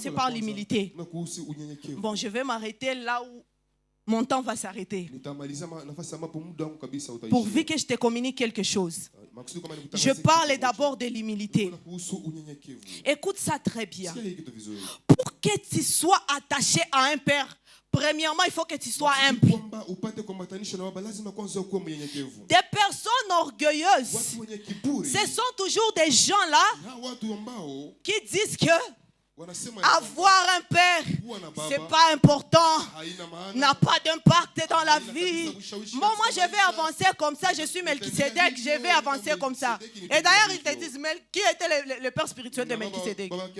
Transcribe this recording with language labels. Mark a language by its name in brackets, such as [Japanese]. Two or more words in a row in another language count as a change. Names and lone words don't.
[Swahili] Jambo la [French] par [Swahili] kwanza, [French] l'humilité. [Swahili] na kuhusu unyenyekevu. [French] Bon, je vais m'arrêter là où mon temps va s'arrêter. [Swahili] Nitamaliza nafasi ambapo muda wangu kabisa utaisha. [French] Pourvu que je te communique quelque chose. [Swahili] Maksudi kama [French] Je [Swahili] nikutangazie [French] parle [Swahili] kitu [French] d'abord [Swahili] kimoja. [French] de l'humilité. [Swahili] Kuhusu unyenyekevu. [French] Écoute ça très bien. [Swahili] Sikia hii kitu vizuri. [French] Pour que tu sois attaché à un père, premièrement, il faut que tu sois humble. [Swahili] Kwamba upate kuambatanisha na baba lazima kwanza ukuwe mnyenyekevu. [French] Des personnes orgueilleuses, [Swahili] Watu wenye kiburi. [French] ce sont toujours des gens là [Swahili] Na watu ambao [French] qui disent que Avoir un père, c'est pas important, n'a pas d'impact dans la vie. Moi, je vais avancer comme ça, je suis Melchisedec, je vais avancer comme ça. Et d'ailleurs, ils te disent, qui était le père spirituel de Melchisedec?